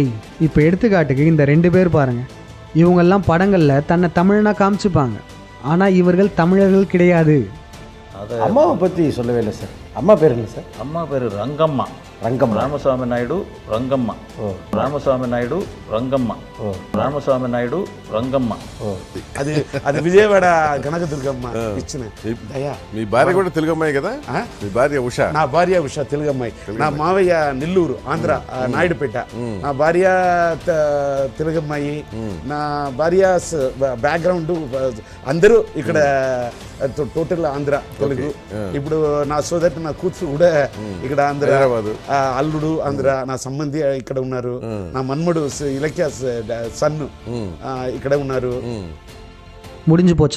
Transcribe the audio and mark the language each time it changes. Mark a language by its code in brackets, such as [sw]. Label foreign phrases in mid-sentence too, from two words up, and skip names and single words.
[ta] இப்போ எடுத்துக்காட்டுக்கு இந்த 2 பேர் பாருங்கள். இவங்கெல்லாம் படங்களில் தன்னை தமிழனா காமிச்சுப்பாங்க, ஆனால் இவர்கள் தமிழர்கள் கிடையாது. அம்மாவை பற்றி சொல்லவே இல்லை சார். அம்மா பேர் என்ன சார்? அம்மா பேர் ரங்கம்மா. ராமசாமி நாயுடு ரங்கம்மா. ராமசாமி நாயுடு ரங்கம்மா. [te] రామస్వామి నాయుడు రంగమ్మ. అది అది విజయవాడ కనక దుర్గమ్మ ఇచ్చిన దయా. మీ భార్య కూడా తెలుగమ్మాయి కదా? మీ భార్య ఉషా? నా భార్య ఉషా తెలుగమ్మాయి. నా మావయ్య నెల్లూరు ఆంధ్ర నాయుడుపేట. నా భార్య తెలుగమ్మాయి. నా భార్య బ్యాక్గ్రౌండ్ అందరూ ఇక్కడ టోటల్ ఆంధ్ర తెలుగు. ఇప్పుడు నా సోదరి నా కూతురు కూడా ఇక్కడ ఆంధ్ర, అల్లుడు ఆంధ్ర, నా సంబంధి ఇక్కడ ఉన్నారు, నా మన్మడు ఇలక్య సన్ను ఇక్కడ ఉన్నారు. [ta] முடிஞ்சு போச்சா?